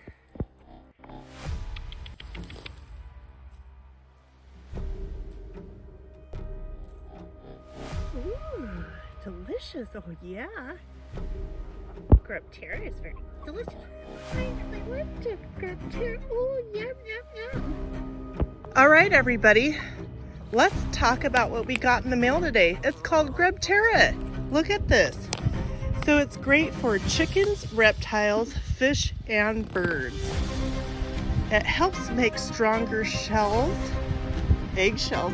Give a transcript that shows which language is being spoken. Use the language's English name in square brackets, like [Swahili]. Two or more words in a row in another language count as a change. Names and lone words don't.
[English] Ooh, delicious. Oh, yeah. GrubTerra is very delicious. I love to GrubTerra. Oh, yum, yum, yum. All right, everybody. Let's talk about what we got in the mail today. It's called GrubTerra. Look at this. So it's great for chickens, reptiles, fish, and birds. It helps make stronger shells, eggshells.